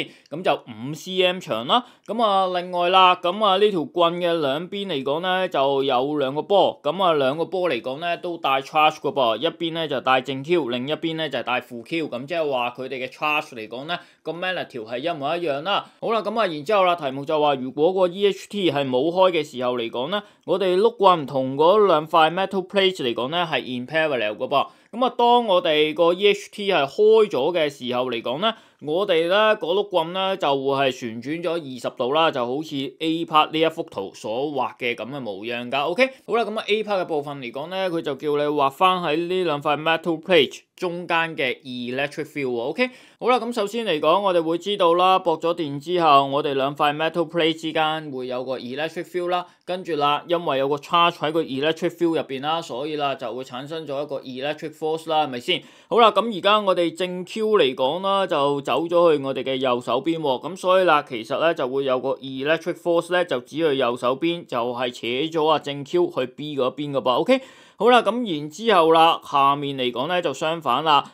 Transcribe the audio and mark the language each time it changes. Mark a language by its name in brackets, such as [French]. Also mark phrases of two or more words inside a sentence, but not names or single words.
[Cantonese] 咁就5cm 長啦。咁另外啦，咁呢條棍嘅兩邊嚟講咧就有兩個波，咁兩個波嚟講咧都帶 charge 㗎噃，一邊咧就帶正 Q，另一邊咧就係帶負 Q，咁即係話佢哋嘅 charge 嚟講咧個 magnetic 係一模一樣啦。好啦，然之後啦，題目就話如果個 EHT 係冇開嘅時候嚟講咧，我哋碌棍同嗰兩塊 [English] metal plate [Cantonese] 嚟講咧係 [English] in parallel [Cantonese] 㗎噃。當我哋個 EHT 係開咗嘅時候嚟講咧，我哋咧嗰碌棍咧就會係旋轉咗20度啦，就好似 [English] A part [Cantonese] 呢一幅圖所畫嘅咁嘅模樣㗎。OK， 好啦， [English] A part [Cantonese] 嘅部分嚟講咧，佢就叫你畫翻喺呢兩塊 [English] metal plate [Cantonese] 中間嘅 [English] electric field。 [Cantonese] OK， 好啦，首先嚟講，我哋會知道啦，駁咗電之後，我哋兩塊 [English] metal plate [Cantonese] 之間會有個 [English] electric field [Cantonese] 啦，跟住啦，因為有個 charge 喺個 [English] electric field [Cantonese] 入邊啦，所以啦就會產生咗一個 [English] electric force [Cantonese] 啦，係咪先？好啦，而家我哋正 Q 嚟講啦，就走咗去我哋嘅右手邊喎，咁所以啦，其實咧就會有個 [English] electric force [Cantonese] 咧就指去右手邊，就係扯咗正 Q 去 B 嗰邊㗎噃。OK， 好啦，然之後啦，下面嚟講咧就相反啦。